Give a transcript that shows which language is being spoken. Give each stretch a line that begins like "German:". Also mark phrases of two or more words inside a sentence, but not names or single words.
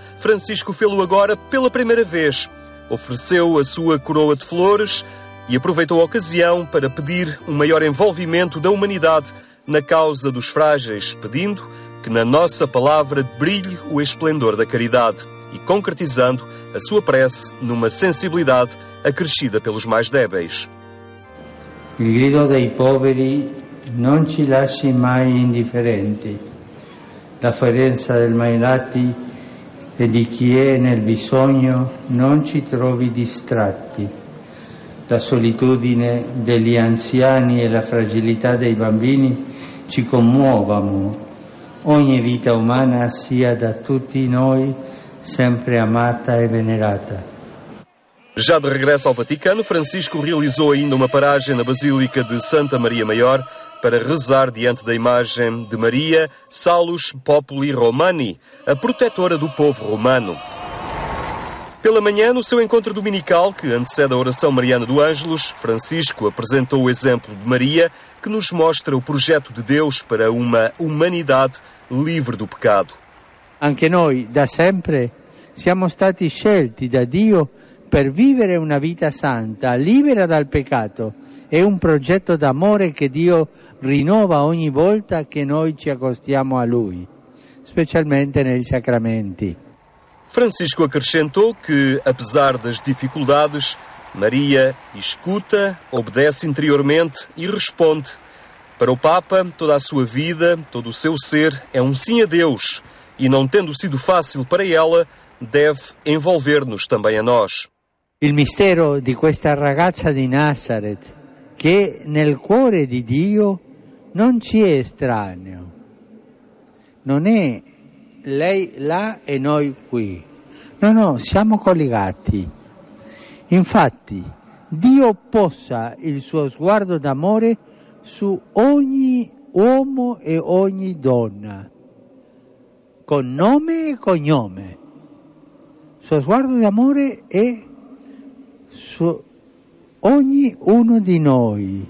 Portuguese: Francisco fê-lo agora pela primeira vez. Ofereceu a sua coroa de flores e aproveitou a ocasião para pedir um maior envolvimento da humanidade na causa dos frágeis, pedindo que na nossa palavra brilhe o esplendor da caridade e concretizando a sua prece numa sensibilidade acrescida pelos mais débeis.
Italian: Il grido dei poveri non ci lasci mai indifferenti. La fierenza dei malati e di chi è nel bisogno non ci trovi distratti. La solitudine degli anziani e la fragilità dei bambini ci commuovono. Ogni vita umana sia da tutti noi sempre amata e venerata.
Portuguese: Já de regresso ao Vaticano, Francisco realizou ainda uma paragem na Basílica de Santa Maria Maior para rezar diante da imagem de Maria Salus Populi Romani, a protetora do povo romano. Pela manhã, no seu encontro dominical, que antecede a oração mariana do Ângelus, Francisco apresentou o exemplo de Maria, que nos mostra o projeto de Deus para uma humanidade livre do pecado.
Italian: Anche noi da sempre siamo stati scelti da Dio per vivere una vita santa, libera dal peccato. È un progetto d'amore che Dio rinnova ogni volta che noi ci accostiamo a Lui, specialmente nei sacramenti.
Portuguese: Francisco acrescentou que, apesar das dificuldades, Maria escuta, obedece interiormente e responde. Para o Papa, toda a sua vida, todo o seu ser é um sim a Deus. E não tendo sido fácil para ela, deve envolver-nos também a nós.
Italian: Il mistero di questa ragazza di Nazareth, che nel cuore di Dio non ci è estraneo. Non è lei là e noi qui. No, siamo collegati. Infatti, Dio posa il suo sguardo d'amore su ogni uomo e ogni donna, con nome e cognome. Il suo sguardo d'amore è su ognuno di noi.